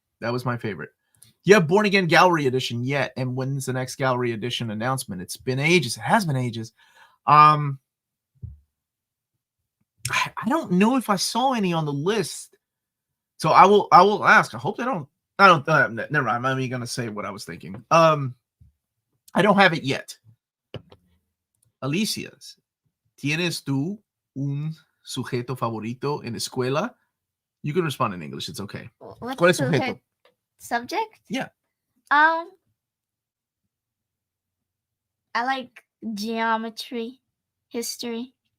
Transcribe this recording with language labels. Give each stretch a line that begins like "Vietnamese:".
English: You have Born Again Gallery Edition yet? And when's the next Gallery Edition announcement? It's been ages. It has been ages. I don't know if I saw any on the list. So I will ask. I hope they don't. Never mind. I'm not even gonna say what I was thinking. I don't have it yet.
Spanish: Alicia, ¿tienes tú un sujeto favorito en escuela?
English: You can respond in English. It's okay.
Spanish: ¿Cuál es sujeto?
English: Subject? Yeah. I like geometry, history.